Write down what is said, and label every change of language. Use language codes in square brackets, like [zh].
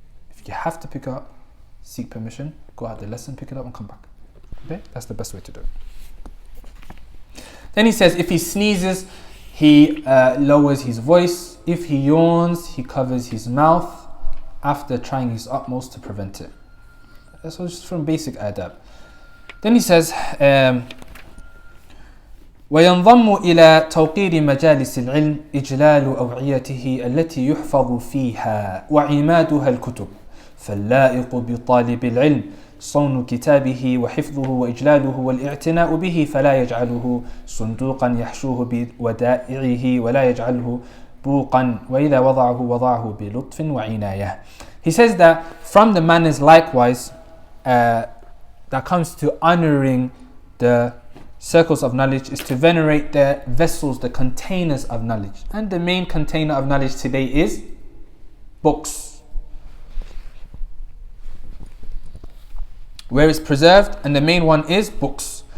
[en] If you have to pick it up, seek permission, go out the lesson, pick it up and come back. Okay? That's the best way to do it. Then he says, if he sneezes, he lowers his voice. If he yawns, he covers his mouth after trying his utmost to prevent it. That's just from basic adab. Then he says, [ar] وينضم إلى توقير مجالس العلم إجلال أوعيته التي يحفظ فيها وعمادها الكتب فاللائق بطالب العلم صون كتابه وحفظه وإجلاله والاعتناء به فلا يجعله صندوقا يحشوه بودائعه ولا يجعله بوقا وإذا وضعه بلطف وعناية. [en] He says that from the manners likewise that comes to honoring the circles of knowledge is to venerate the vessels, the containers of knowledge. And the main container of knowledge today is books, where it's preserved, and the main one is books.